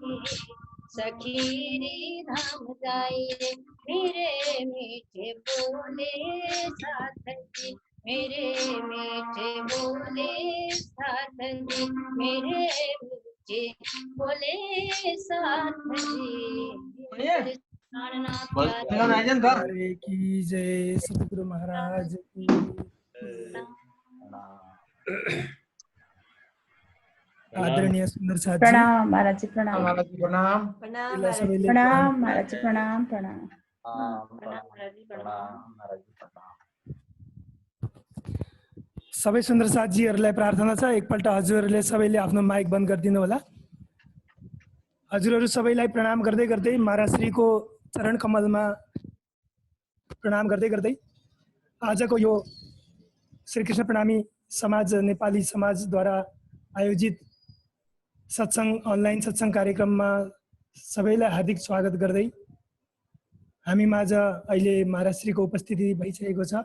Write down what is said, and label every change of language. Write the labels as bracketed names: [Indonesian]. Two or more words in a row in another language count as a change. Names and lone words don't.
[Hindi] सखीरी धाम जाइए, मेरे मीठे बोले साथ जी, मेरे मीठे बोले साथ जी, मेरे मीठे बोले साथ जी। हरे की जय, सतगुरु महाराज की। आदरणीय सुंदर साथ जी, प्रणाम महाराज जी, प्रणाम महाराज जी प्रणाम। [Nepali] पहिला सबैले प्रणाम महाराज जी, प्रणाम प्रणाम। सबै सुन्दर साथीहरूलाई प्रार्थना छ, एकपल्ट हजुरहरूले सबैले आफ्नो माइक बन्द गरिदिनु होला। हजुरहरू सबैलाई प्रणाम गर्दै गर्दै महाराजश्रीको चरण कमलमा प्रणाम गर्दै गर्दै आजको यो श्रीकृष्ण प्रणामी समाज नेपाली समाजद्वारा आयोजित सत्सङ्ग अनलाइन सत्सङ्ग कार्यक्रममा सबैलाई हार्दिक स्वागत गर्दै हामी माझ अहिले महाराजश्रीको उपस्थिति भइसकेको छ।